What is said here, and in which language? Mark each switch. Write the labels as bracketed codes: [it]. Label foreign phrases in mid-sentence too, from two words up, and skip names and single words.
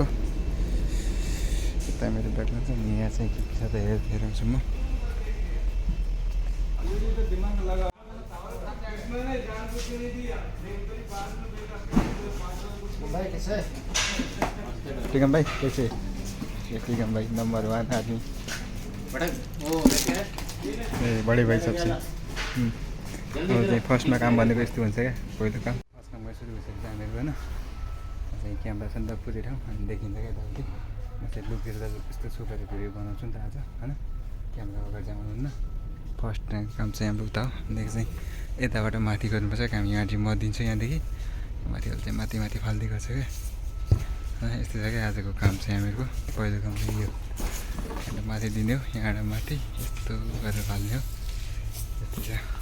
[ne] यता मेरो ब्याग लाग्छ नि। यहाँ चाहिँ के छ त हेराउँछु म। [hi] टिकम भाई कैसे? टिकम भाई नंबर 1 आदमी। बड़े भाई सबसे [ne] अब चाहिँ फर्स्टमा काम भनेको यस्तो हुन्छ क्या पहिलो काम फर्स्ट काम सुरु भइसकेको छ हामीहरूको होइन चाहिँ क्यामेरा छ नि त पुरै ठाउँ अनि देखिन्छ क्या यताउति म चाहिँ लुकेर त यस्तो छुपेर भिडियो बनाउँछु नि त आज होइन क्यामेरा अगाडि चाहिँ आउनुहुन्न फर्स्ट काम चाहिँ हाम्रो उता हो देखि चाहिँ यताबाट माथि गर्नुपर्छ काम यहाँ चाहिँ म दिन्छु यहाँदेखि माथिबाट चाहिँ माथि माथि फालिदिएको छ क्या यस्तो छ क्या आजको काम चाहिँ हामीहरूको पहिलो काम चाहिँ यो यहाँबाट माथि दिने हो यहाँबाट माथि यस्तो गरेर फाल्ने हो यस्तो छ